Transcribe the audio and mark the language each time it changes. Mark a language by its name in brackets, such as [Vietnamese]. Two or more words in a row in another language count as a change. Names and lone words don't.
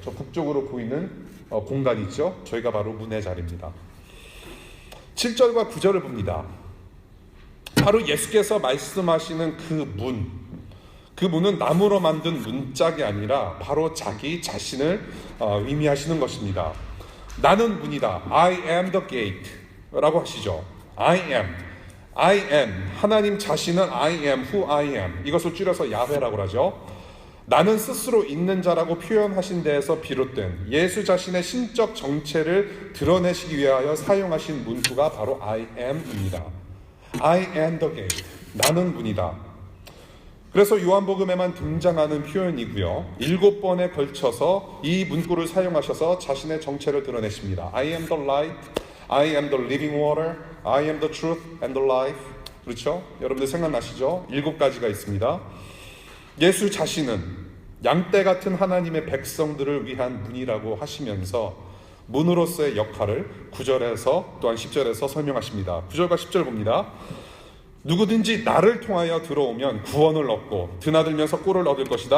[Korean] 저 북쪽으로 보이는 공간이 있죠. 저희가 바로 문의 자리입니다. 7절과 9절을 봅니다. 바로 예수께서 말씀하시는 그 문은 나무로 만든 문짝이 아니라 바로 자기 자신을 의미하시는 것입니다. 나는 문이다. [English] I am the gate [Korean] 라고 하시죠. [English] I am. [Korean] 하나님 자신은 [English] I am who I am. [Korean] 이것을 줄여서 야훼라고 하죠. 나는 스스로 있는 자라고 표현하신 데에서 비롯된 예수 자신의 신적 정체를 드러내시기 위하여 사용하신 문구가 바로 [English] I am [Korean] 입니다. [English] I am the gate. [Korean] 나는 문이다. 그래서 요한복음에만 등장하는 표현이고요. 7번에 걸쳐서 이 문구를 사용하셔서 자신의 정체를 드러내십니다. [English] I am the light, I am the living water, I am the truth and the life. [Korean] 그렇죠? 여러분들 생각나시죠? 7가지가 있습니다. 예수 자신은 양떼 같은 하나님의 백성들을 위한 문이라고 하시면서 문으로서의 역할을 9절에서 또한 10절에서 설명하십니다. 9절과 10절 봅니다. 누구든지 나를 통하여 들어오면 구원을 얻고 드나들면서 꼴을 얻을 것이다.